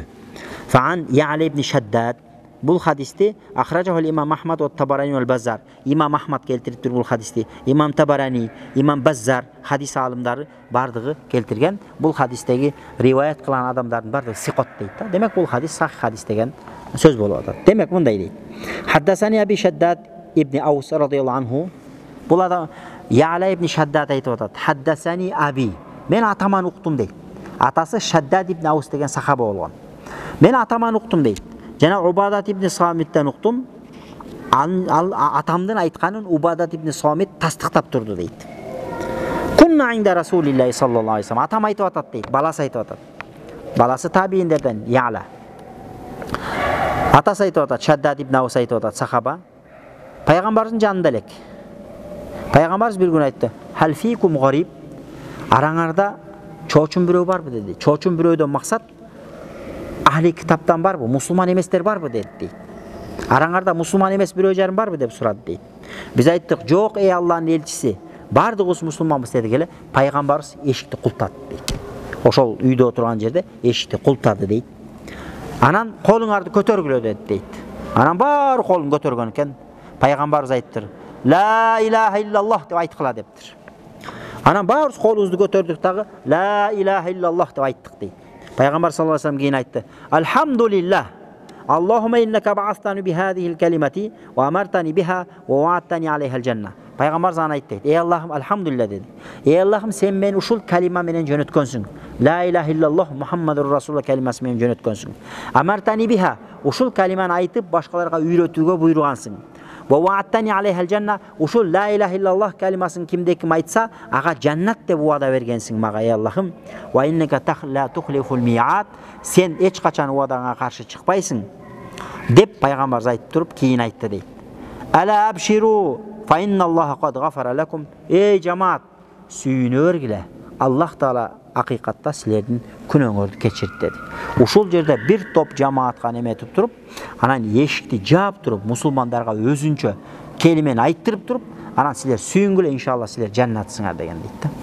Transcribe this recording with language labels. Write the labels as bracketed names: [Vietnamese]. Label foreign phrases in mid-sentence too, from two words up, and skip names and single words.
[Arabic] فعن يعلى بن شداد, [Kyrgyz] бул хадисти [Arabic] أخرجه الإمام أحمد والطبراني والبزار. [Kyrgyz] Имам Ахмад келтириптир бул хадисти. Имам Табарани, имам Баззар хадис алымдары бардыгы келтирген. Бул хадистеги риваят кылган адамдардын бардыгы сикот дейт да. Демек бул хадис сахих хадис деген сөз болуп атат. Демек мындай дейт. [Arabic] حدثني أبي شداد بن أوس رضي الله عنه. [Kyrgyz] Бул адам Я'ли ибн Шаддад айтып атат. [Arabic] حدثني أبي. [Kyrgyz] Мен атаман уктум дейт. Атасы Шаддад ибн Аус деген сахаба болгон. Мен атаман уктум дейт. Жана Убадат ибн Самиттен уктум. Атамдын айтканын Убадат ибн Самит тастыктап турду дейт. [Arabic] كنا عند رسول الله صلى الله عليه وسلم. [Kyrgyz] Атам айтып атат дейт. Баласы айтып атат. Баласы табииндерден Я'ла. Атасы айтып атат, Шаддад ибн Аус айтып атат, сахаба. Пайгамбардын жанында элек. Пайгамбарыбыз бир күн айтты: [Arabic] "هل فيكم غريب?" [Kyrgyz] Араңарда чоочун бирөө барбы деди. Чоочун бирөөдөн максат ахли китаптан барбы, мусулман эместер барбы деди. Араңарда мусулман эмес бирөө жарым барбы деп сурады дейт. Биз айттык, "Жок, эй Алланын элчиси, бардыгыбыз мусулманбыз" деди келе. Пайгамбарыбыз эшикти култады дейт. Ошол үйдө отурган жерде эшикти култады дейт. Анан колуңарды көтөргүлө дейт. Анан баары колун көтөргөн экен. Пайгамбарыбыз айттыр: [Arabic] "لا إله إلا الله" [Kyrgyz] деп айткыла дептир. Анан баарыбыз колубузду көтөрдүк дагы [Arabic] "لا إله إلا الله" [Kyrgyz] деп айттык дейт. Пайгамбар [Arabic] صلى الله عليه وسلم [Kyrgyz] кийин айтты: [Arabic] "الحمد لله اللهم إنك بعثتني بهذه الكلمة وأمرتني بها ووعدتني عليها الجنة." [Kyrgyz] Пайгамбар зан айтты: "Эй Аллахым, алхамдулилlah" деди. "Эй Аллахым, сен мени ушул калима менен жөнөткөнсүң. [Arabic] لا إله إلا الله محمد رسول الله [Kyrgyz] калимасы менен жөнөткөнсүң. [Arabic] أمرتني بها, [Kyrgyz] ушул калиманы айтып башкаларга үйрөтүүгө буйругансың. [Arabic] ووعدتني عليها الجنة, [Kyrgyz] ушул [Arabic] لا إله إلا الله [Kyrgyz] калимасын кимде ким айтса, ага жаннат деп уада бергенсиң мага, эй Аллахым. [Arabic] وإنك لا تخلف الميعاد, [Kyrgyz] сен эч качан уадаңа каршы чыкпайсың" деп пайгамбар айтып туруп кийин айтты дейт. [Arabic] "ألا أبشروا فإن الله قد غفر لكم", [Kyrgyz] эй жамаат, сүйүнө бергиле, Аллах таала акыйкатта силердин күнөөңөрдү кечирт dedi. Ушул жерде бир топ жамаатка неметип туруп, анан эшикти жаап туруп, мусулмандарга өзүнчө келимен айттырып туруп, анан силер сүйүнгүлө, иншалла силер жаннатсыңар деген дейт да.